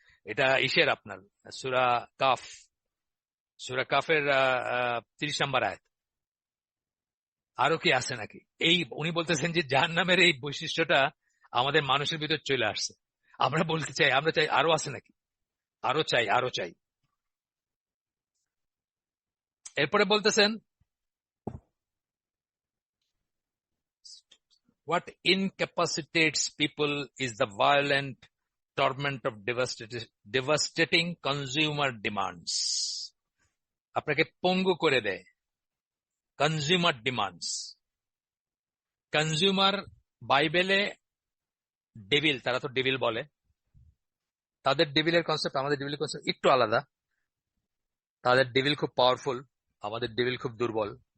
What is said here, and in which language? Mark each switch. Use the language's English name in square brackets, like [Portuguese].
[Bangla] এটা ইসের আপনার সূরা কাফ, সূরা কাফের 30 নম্বর আয়াত। আরো কি আছে নাকি, এই উনি বলতেছেন যে জাহান্নামের এই বৈশিষ্ট্যটা আমাদের মানুষের ভিতর চলে আসছে। আমরা বলতে চাই, আমরা চাই আরো আছে নাকি, আরো চাই, আরো চাই। এরপরে বলতেছেন [English] what incapacitates people is the violent torment of devastating consumer demands. [Bangla] আপনাকে পঙ্গু করে দেয় কনজিউমার ডিমান্ডস। কনজিউমার বাইবেলে ডেভিল, তারা তো ডেভিল বলে, তাদের ডেভিলের কনসেপ্ট আমাদের ডেভিলের কনসেপ্ট একটু আলাদা। তাদের ডেভিল খুব পাওয়ারফুল, আমাদের ডেভিল খুব দুর্বল।